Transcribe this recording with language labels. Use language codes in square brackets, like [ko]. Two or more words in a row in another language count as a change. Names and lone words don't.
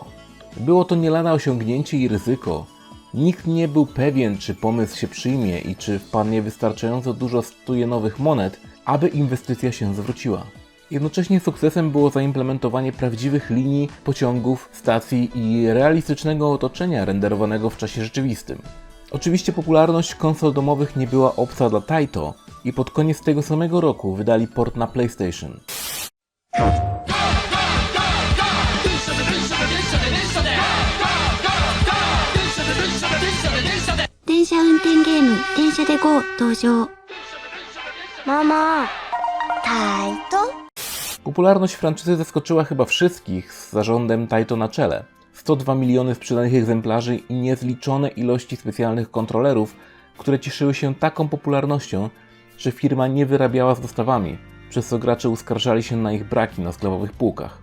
[pl] Było to nie lada osiągnięcie i ryzyko. Nikt nie był pewien, czy pomysł się przyjmie i czy wpadnie wystarczająco dużo stujenowych monet, aby inwestycja się zwróciła. Jednocześnie sukcesem było zaimplementowanie prawdziwych linii, pociągów, stacji i realistycznego otoczenia renderowanego w czasie rzeczywistym. Oczywiście popularność konsol domowych nie była obca dla Taito i pod koniec tego samego roku wydali port na PlayStation. [ja] 電車運転ゲーム電車で GO 登場ママタイト [pl] Popularność franczyzy zaskoczyła chyba wszystkich z zarządem Taito na czele. 102 miliony sprzedanych egzemplarzy i niezliczone ilości specjalnych kontrolerów, które cieszyły się taką popularnością, że firma nie wyrabiała z dostawami, przez co gracze uskarżali się na ich braki na sklepowych półkach.